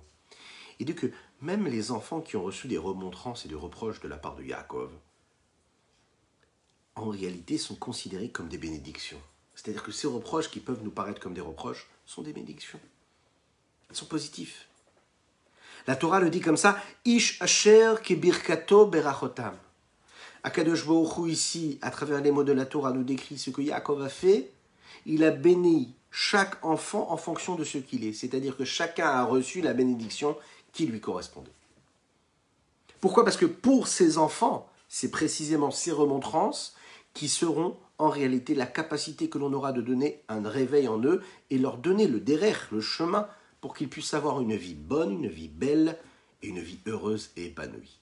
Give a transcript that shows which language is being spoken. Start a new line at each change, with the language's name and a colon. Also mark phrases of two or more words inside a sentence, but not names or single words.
French: Il dit que même les enfants qui ont reçu des remontrances et des reproches de la part de Yaakov, en réalité sont considérés comme des bénédictions. C'est-à-dire que ces reproches qui peuvent nous paraître comme des reproches sont des bénédictions. Elles sont positives. La Torah le dit comme ça,
Hebrew: איש אשר כברכתו ברכתם. הקדוש ברוך הוא
French: ici, à travers les mots de la Torah, nous décrit ce que Yaakov a fait. Il a béni chaque enfant en fonction de ce qu'il est. C'est-à-dire que chacun a reçu la bénédiction qui lui correspondait. Pourquoi ? Parce que pour ces enfants, c'est précisément ces remontrances qui seront en réalité la capacité que l'on aura de donner un réveil en eux et leur donner le derer, le chemin, pour qu'ils puissent avoir une vie bonne, une vie belle et une vie heureuse et épanouie.